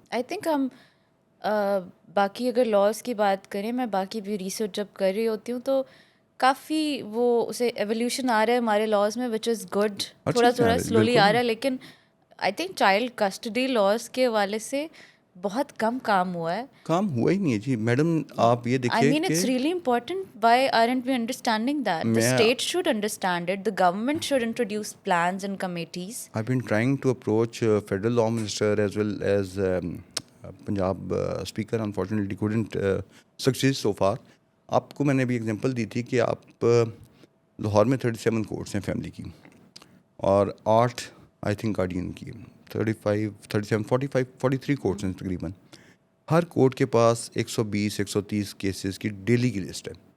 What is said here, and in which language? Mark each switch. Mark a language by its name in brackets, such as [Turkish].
[Urdu] I think ہم باقی اگر لاز کی بات کریں, میں باقی بھی ریسرچ جب کر رہی ہوتی ہوں تو کافی وہ اسے ایولیوشن آ رہا ہے ہمارے لاز میں, [English] which is good, [Urdu] تھوڑا تھوڑا سلولی آ رہا ہے. لیکن I think child custody laws کے حوالے سے بہت کم کام ہوا ہے. کام ہوا ہی نہیں ہے جی میڈم. آپ یہ دیکھیے [English] I mean, it's really important. Why aren't we understanding that? The state should understand it. The government should introduce plans and committees. I've been trying to approach federal law minister as well as Punjab speaker. Unfortunately couldn't succeed so far. [Urdu] آپ کو میں نے بھی example دی تھی کہ آپ لاہور میں 37 courts ہیں فیملی کی, اور 8 آئی تھنک گارڈین کی, 43 کورٹس ہیں تقریباً. ہر کورٹ کے پاس 120-130 کیسز کی ڈیلی کی لسٹ ہے.